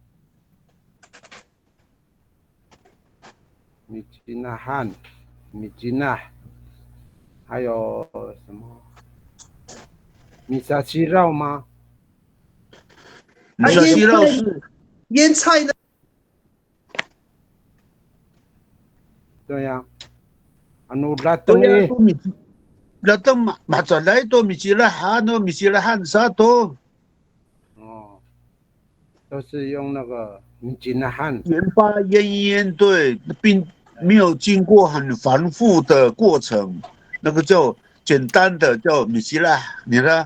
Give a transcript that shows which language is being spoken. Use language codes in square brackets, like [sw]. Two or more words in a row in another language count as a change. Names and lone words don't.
[zh] 米吉拉汉，米吉拉，还有什么？米沙西肉吗？米沙西肉是腌菜呢？对呀， [ami] anu latang eh. Latang macalay to michilahan no michilahan sa to。 [zh] 哦，都是用那个米吉拉汉。盐巴腌一腌，对，并没有经过很繁复的过程，那个叫简单的叫米吉拉，你呢？